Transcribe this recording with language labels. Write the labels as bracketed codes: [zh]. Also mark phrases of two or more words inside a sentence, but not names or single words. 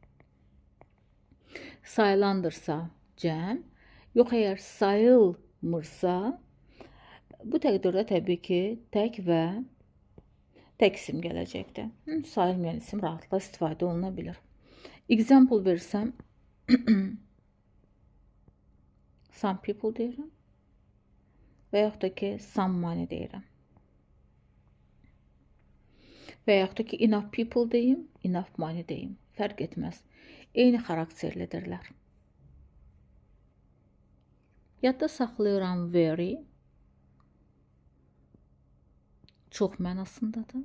[az] Sayılandırsa cəm, yox əgər sayılmırsa, bu təqdirdə təbii ki, tək və tək isim gələcəkdir. Sayılmayan isim rahatlıqla istifadə oluna bilir. Example versəm, [en] some people [az] deyirəm və yaxud da ki, [en] some money [az] deyirəm. Və yaxud da ki, [en] enough people [az] deyim, [en] enough money [az] deyim. Fərq etməz. Eyni xarakterlidirlər. Yadda saxlayıram very. Çox mənasındadır.